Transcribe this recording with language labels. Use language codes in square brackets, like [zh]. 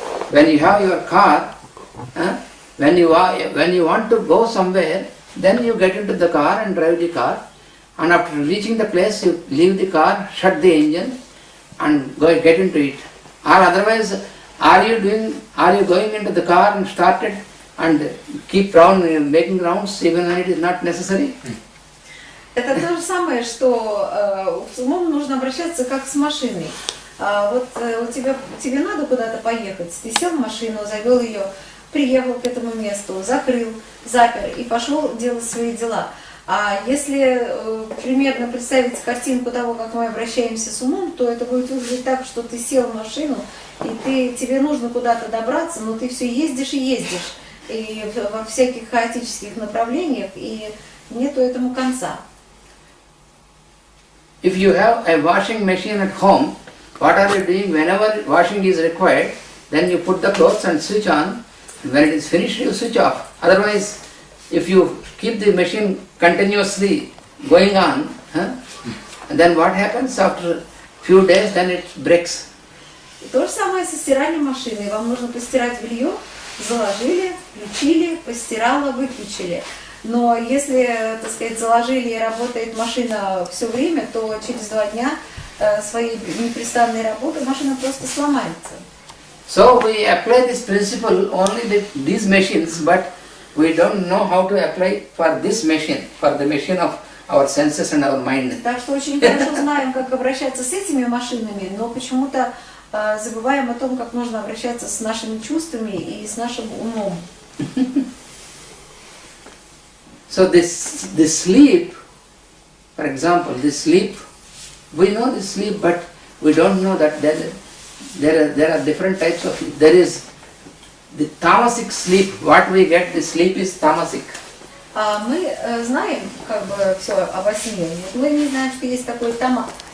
[en] When you have your car, when you want to go somewhere, then you get into the car and drive the car, and after reaching the place, you leave the car, shut the engine, and get into it. Or otherwise, are you going into the car and started and keep making rounds even when it is not necessary? [ru] Это то же самое, что с умом нужно обращаться как с машиной. Тебе надо куда-то поехать, ты сел в машину, завел ее, приехал к этому месту, закрыл, запер и пошел делать свои дела. А если примерно представить картинку того, как мы обращаемся с умом, то это будет выглядеть так, что ты сел в машину, и тебе нужно куда-то добраться, но ты все ездишь и ездишь, и во всяких хаотических направлениях, и нету этому конца. [en] If you have a washing machine at home, what are you doing? Whenever washing is required, then you put the clothes and switch on, and when it is finished, you switch off. Otherwise, if you keep the machine continuously going on, then what happens after few days? Then it breaks. [ru] И то же самое со стиральной машиной. Вам нужно постирать белье, заложили, включили, постирала, выключили. Но если, так сказать, заложили и работает машина все время, то через 2 дня своей непрестанной работы машина просто сломается. [en] So we apply this principle only with these machines, but we don't know how to apply for this machine, for the machine of our senses and our mind. [ru] Так что очень хорошо знаем, как обращаться с этими машинами, но почему-то забываем о том, как нужно обращаться с нашими чувствами и с нашим умом. [en] So this sleep, for example, this sleep, we know this sleep, but we don't know that there are different types of sleep. There is the tamasic sleep. What we get, the sleep is tamasic. [ru] Мы знаем как бы все обо сне. Мы не знаем, что есть такой тамас.